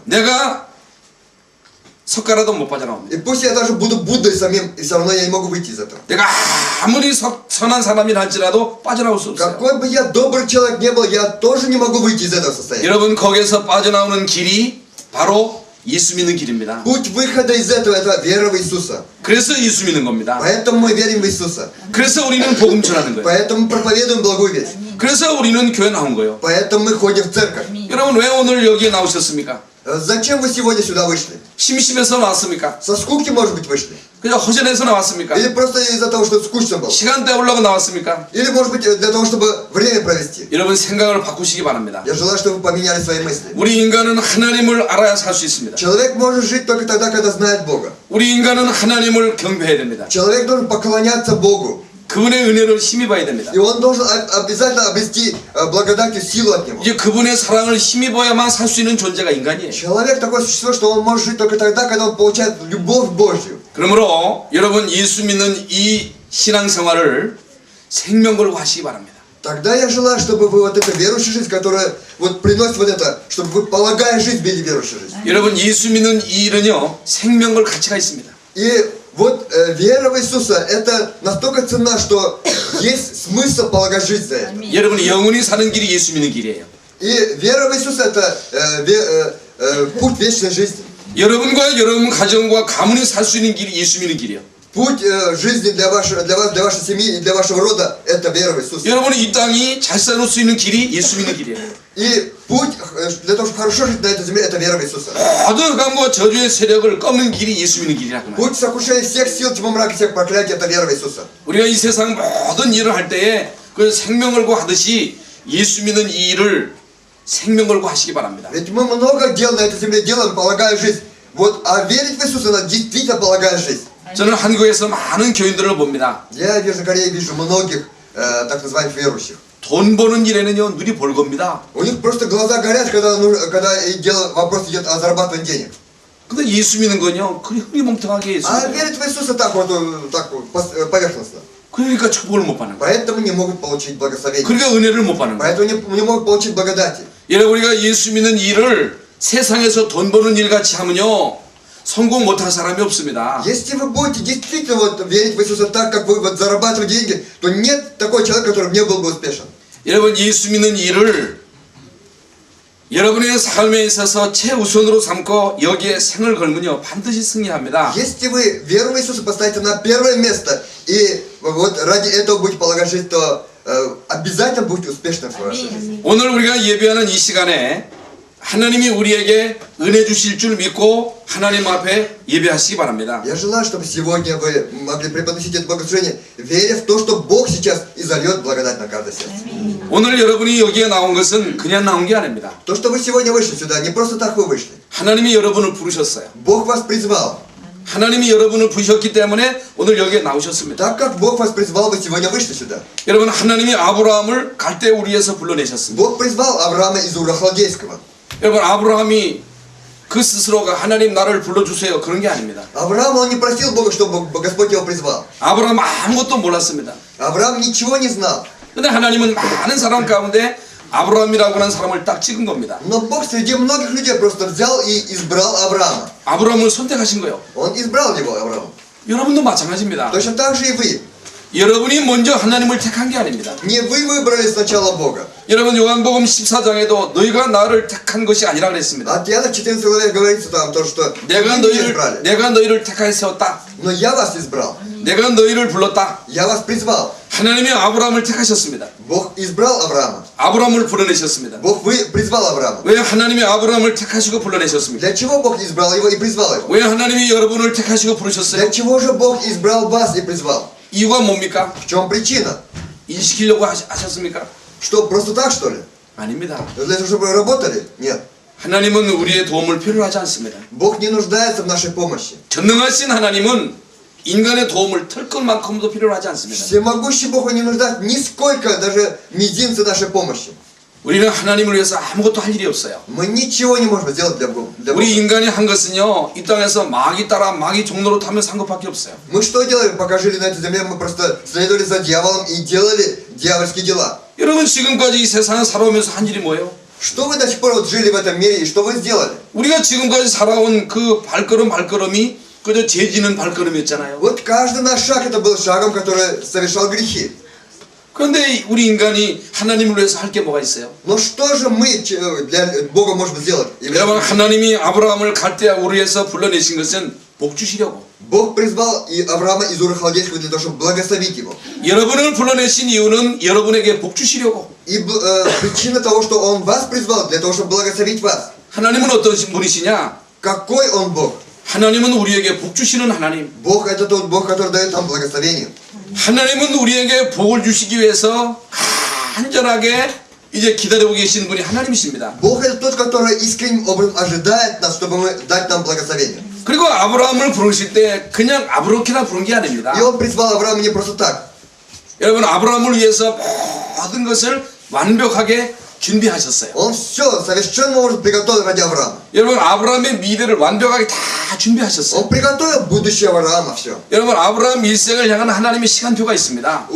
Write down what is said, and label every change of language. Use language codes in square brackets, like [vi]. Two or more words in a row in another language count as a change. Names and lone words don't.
[ko] 내가 석가라도 못 빠져나옵니다. [ru] И пусть я даже буду Буддой самим, и все равно я не могу выйти из этого. [ko] 내가 아무리 선한 사람이라 할지라도 빠져나올 수 없어요. [ru] Какой бы я добрый человек не был, я тоже не могу выйти из этого состояния. [ko] 여러분, 거기에서 빠져나오는 길이 바로 예수 믿는 길입니다. [ru] Путь выхода из этого – это вера в Иисуса. [ko] 그래서 예수 믿는 겁니다. [ru] Поэтому мы верим в Иисуса. [ko] 그래서 우리는 복음 전하는 거예요. [ru] Поэтому мы проповедуем благую весть. [ko] 그래서 우리는 교회 나온 거예요. [ru] Поэтому мы ходим в церковь. [ko] 여러분, 왜 오늘 여기에 나오셨습니까? [ru] Зачем вы сегодня сюда вышли? [ko] 심심해서 나왔습니까? [ru] Со скуки, может быть, вышли? [ko] 그냥 허전해서 나왔습니까? [ru] Или просто из-за того, что скучно было? [ko] 시간 때우려고 나왔습니까? [ru] Или, может быть, для того, чтобы время провести? [ko] 여러분, 생각을 바꾸시기 바랍니다. [ru] Я желаю, чтобы вы поменяли свои мысли. [ko] 우리 인간은 하나님을 알아야 살 수 있습니다. [ru] Человек может жить только тогда, когда знает Бога. [ko] 우리 인간은 하나님을 경배해야 됩니다. [ru] Человек должен поклоняться Богу. [ko] 그분의 은혜를 힘입어야 됩니다. [ru] И он должен обязательно обрести благодатью силу от Него. [ko] 이제 그분의 사랑을 힘입어야만 살 수 있는 존재가 인간이에요. [ru] Человек такое существо, что он может жить только тогда, когда он получает любовь Божью. [ko] 그러므로 여러분, 예수 믿는 이 신앙생활을 생명 걸고 하시기 바랍니다. [ru] Тогда я желаю, чтобы вы вот эта верующая жизнь, которая вот приносит вот это, чтобы вы, полагая жизнь, вели верующую жизнь. [ko] 여러분, 예수 믿는 이 일은요, 생명 걸 가치가 있습니다. [ru] И вот вера в Иисуса, это настолько ценна, что есть смысл полагать жизнь за это. [ko] 여러분, 영원히 사는 길이 예수 믿는 길이에요. [ru] И вера в Иисуса, это путь вечной жизни. [ko] 여러분과 여러분 가정과 가문이 살 수 있는 길이 예수 믿는 길이에요. [ru] Путь жизни для вас, для вашей семьи и для вашего рода, это вера в Иисуса. [ko] 여러분이 이 땅이 잘 살아올 수 있는 길이 예수 믿는 길이에요. [ru] И путь для того, чтобы хорошо жить на этой земле, это вера в Иисуса. [ko] 모든 흑암과 저주의 세력을 꺾는 길이 예수 믿는 길이라고 말해요. [ru] Путь сокрушения всех сил, тьмы мрака, всех проклятий, это вера в Иисуса. [ko] 우리가 이 세상 모든 일을 할 때에 그 생명 걸고 하듯이 예수 믿는 이 일을 생명 걸고 하시기 바랍니다. [ru] Ведь мы много дел на этой земле делаем, полагая жизнь. Вот, а верить в Иисуса, надо действительно полагая жизнь. [ko] 저는 한국에서 많은 교인들을 봅니다. [ru] Я в Южной Корее вижу многих так называемых верующих. [ko] 돈 버는 일에는요, 눈이 벌겁니다. [ru] У них просто глаза горят, когда вопрос идет о зарабатывании денег. [ko] 근데 예수 믿는 건요, 그리 흐리멍텅하게 예수 [ru] А [ko] 믿어요. [ru] верить в Иисуса так вот поверхностно. [ko] 그러니까 축복을 못 받는 거예요. [ru] Поэтому не могут получить благословение. [ko] 그러니까 은혜를 못 받는 거예요. [ru] Поэтому не могут получить благодати. [ko] 여러분, 우리가 예수 믿는 일을 세상에서 돈 버는 일 같이 하면요, 성공 못할 사람이 없습니다. [ru] Если вы будете действительно вот верить в Иисуса так, как вы вот зарабатываете деньги, то нет такого человека, который не был бы успешен. [ko] 여러분, 예수 믿는 일을 여러분의 삶에 있어서 최우선으로 삼고 여기에 생을 걸면요, 반드시 승리합니다. [ru] Если вы веру в Иисуса поставите на первое место и вот ради этого будете полагать жизнь, то обязательно будете успешным в вашей жизни. [ko] 오늘 우리가 예배하는 이 시간에 하나님이 우리에게 은혜 주실 줄 믿고 하나님 앞에 예배하시기 바랍니다. [ru] Я желаю, чтобы сегодня вы могли преподносить это богослужение, веря в то, что Бог сейчас изольет благодать на каждое сердце. [ko] 오늘 여러분이 여기에 나온 것은 그냥 나온 게 아닙니다. [ru] То, что вы сегодня вышли сюда, не просто так вы вышли. [ko] 하나님이 여러분을 부르셨어요. [ru] Бог вас призвал. [ko] 하나님이 여러분을 부르셨기 때문에 오늘 여기에 나오셨습니다. [ru] Так как Бог вас призвал, вы сегодня вышли сюда. [ko] 여러분 하나님이 아브라함을 갈대 우리에서 불러내셨습니다. [ru] Бог призвал Авраама из Ура Халдейского. [ko] 여러분 아브라함이 그 스스로가 하나님 나를 불러주세요 그런 게 아닙니다. [ru] Авраам, он не просил Бога, чтобы Господь его призвал. [ko] 아브라함 아무것도 몰랐습니다. [ru] Авраам ничего не знал. [ko] 근데 하나님은 많은 사람 가운데 아브라함이라고 하는 사람을 딱 찍은 겁니다. [ru] Но Бог среди многих людей просто взял и избрал Авраама. [ko] 아브라함을 선택하신 거예요. [ru] Он избрал его, Авраама. [ko] 여러분도 마찬가지입니다. [ru] Точно так же и вы. [ko] 여러분이 먼저 하나님을 택한 게 아닙니다. [ru] Не вы выбрали сначала Бога. [ko] 여러분 요한복음 14장에도 너희가 나를 택한 것이 아니라 그랬습니다. [ru] От Иоанна в 14 главе говорится там то, что [ko] 내가 [ru] вы меня избрали. [ko] 너희를 택하여 세웠다. [ru] Но я вас избрал. [ko] 내가 너희를 불렀다. [ru] Я вас призвал. [ko] 하나님이 아브라함을 택하셨습니다. [ru] Бог избрал Авраама. [ko] 아브라함을 불러내셨습니다. [ru] Бог призвал Авраама. [ko] 왜 하나님이 아브라함을 택하시고 불러내셨습니까? [ru] Для чего Бог избрал его и призвал его? [ko] 왜 하나님이 여러분을 택하시고 부르셨어요? [ru] Для чего же Бог избрал вас и призвал? [ko] 이유가 뭡니까? [ru] В чем причина? [ko] 일시키려고 하셨습니까? [ru] Что, просто так, что ли? [ko] 아닙니다. [ru] Для того, чтобы вы работали? Нет. [ko] 하나님은 우리의 도움을 필요하지 않습니다. [ru] Бог не нуждается в нашей помощи. [ko] 전능하신 하나님은 인간의 도움을 털끝만큼도 필요하지 않습니다. [ru] Всемогущий Бог, Он не нуждается нисколько, даже мизинца нашей помощи. [ko] 우리는 하나님을 위해서 아무것도 할 일이 없어요. [ru] Мы ничего не можем сделать для Бога. [ko] 우리 인간이 한 것은요, 이 땅에서 마귀 따라 마귀 종로로 타면 산 것밖에 없어요. [ru] Мы что делали, пока жили на этой земле? Мы просто следовали за дьяволом и делали дьявольские дела. [ko] 여러분 지금까지 이 세상을 살아오면서 한 일이 뭐예요? [ru] Что вы до сих пор вот жили в этом мире и что вы сделали? [ko] 우리가 지금까지 살아온 그 발걸음이 그저 죄지는 발걸음이었잖아요. [ru] Вот каждый наш шаг это был шагом, который совершал грехи. [ko] 그런데 우리 인간이 하나님을 위해서 할 게 뭐가 있어요? [ru] Но что же мы для Бога можем сделать? [ko] 여러분 하나님이 아브라함을 갈대아 우르에서 불러내신 것은 복 주시려고. [ru] Бог призвал и Авраама из Ура Халдейского для того, чтобы благословить его. [ko] 여러분을 불러내신 이유는 여러분에게 복 주시려고. [ru] И причина того, что Он вас призвал, для того, чтобы благословить вас. [ko] 하나님은 어떤 분이시냐? [ru] Какой Он Бог? [ko] 하나님은 우리에게 복 주시는 하나님. [ru] Бог это тот Бог, который дает нам благословение. [ko] 하나님은 우리에게 복을 주시기 위해서 간절하게 이제 기다리고 계신 분이 하나님이십니다. [ru] Бог это тот, который искренним образом ожидает нас, чтобы мы дать нам благословение. [ko] 그리고 아브라함을 부르실 때 그냥 아브로키나 부른 게 아닙니다. [ru] И Он призвал Авраама не просто так. [ko] 여러분 아브라함을 위해서 모든 것을 완벽하게 준비하셨어요. [ru] Он все совершенно может приготовил ради Авраама. [ko] 여러분 아브라함의 미래를 완벽하게 다 준비하셨어요. [ru] Он приготовил будущее Авраама все. [ko] 여러분 아브라함 일생을 향한 하나님의 시간표가 있습니다.